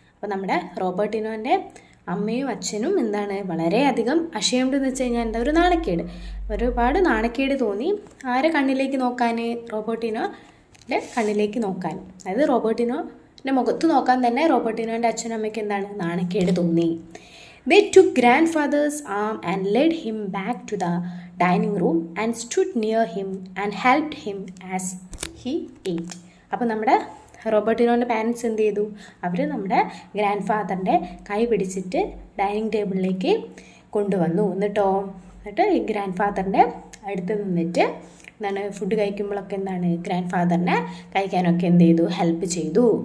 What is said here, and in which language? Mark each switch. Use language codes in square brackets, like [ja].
[ml] അപ്പോൾ നമ്മുടെ റോബർട്ടിനോൻ്റെ അമ്മയും അച്ഛനും എന്താണ് വളരെയധികം അഷേംഡ് എന്ന് വെച്ച് കഴിഞ്ഞാൽ എന്താ, ഒരു നാണക്കേട്, ഒരുപാട് നാണക്കേട് തോന്നി. ആരെ കണ്ണിലേക്ക് നോക്കാൻ? റോബർട്ടിനോൻ്റെ കണ്ണിലേക്ക് നോക്കാൻ. അതായത് റോബർട്ടിനോൻ്റെ മുഖത്ത് നോക്കാൻ തന്നെ റോബർട്ടിനോൻ്റെ അച്ഛനും അമ്മയ്ക്ക് എന്താണ് നാണക്കേട് തോന്നി. [en] They took grandfather's arm and led him back to the dining room and stood near him and helped him as he ate. [ml] അപ്പോൾ നമ്മുടെ റോബർട്ടിനോൻ്റെ പാരൻസ് എന്ത് ചെയ്തു, അവർ നമ്മുടെ ഗ്രാൻഡ് ഫാദറിൻ്റെ കൈ പിടിച്ചിട്ട് ഡൈനിങ് ടേബിളിലേക്ക് കൊണ്ടുവന്നു. എന്നിട്ടോ എന്നിട്ട് ഈ ഗ്രാൻഡ് ഫാദറിൻ്റെ അടുത്ത് നിന്നിട്ട് എന്താണ് ഫുഡ് കഴിക്കുമ്പോഴൊക്കെ എന്താണ് ഗ്രാൻഡ് ഫാദറിനെ കഴിക്കാനൊക്കെ എന്ത് ചെയ്തു, ഹെൽപ്പ് ചെയ്തു.